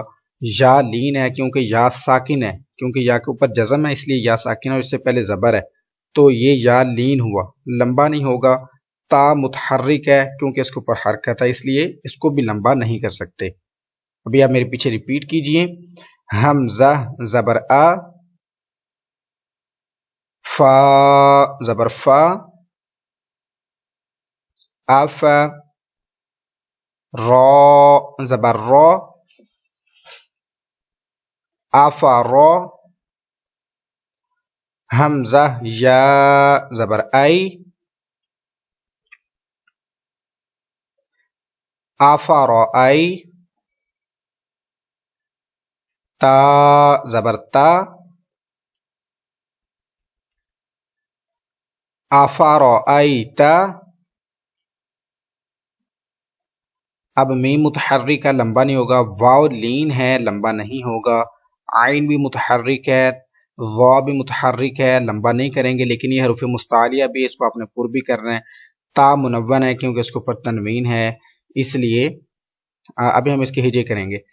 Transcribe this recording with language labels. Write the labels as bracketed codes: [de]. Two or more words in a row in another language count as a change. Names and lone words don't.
[ur] یا لین ہے کیونکہ یا ساکن ہے، کیونکہ یا کے اوپر جزم ہے اس لیے یا ساکن ہے اور اس سے پہلے زبر ہے، تو یہ یا لین ہوا، لمبا نہیں ہوگا۔ تا متحرک ہے کیونکہ اس کے اوپر حرکت ہے، اس لیے اس کو بھی لمبا نہیں کر سکتے۔ ابھی آپ میرے پیچھے ریپیٹ کیجئے، حمزہ زبر آ، فا زبر فا، اف، را زبر را، آفارا، حمزہ یا زبر ای، آفارا ای، تا زبر تا، آفارا ای تا۔ اب میم متحرک ہے، لمبا نہیں ہوگا۔ واو لین ہے، لمبا نہیں ہوگا۔ عین بھی متحرک ہے، وا بھی متحرک ہے، لمبا نہیں کریں گے، لیکن یہ حروف مستعلیہ بھی، اس کو آپ نے پر بھی کرنا ہے۔ تا منون ہے کیونکہ اس کے اوپر تنوین ہے، اس لیے ابھی ہم اس کے ہجے کریں گے۔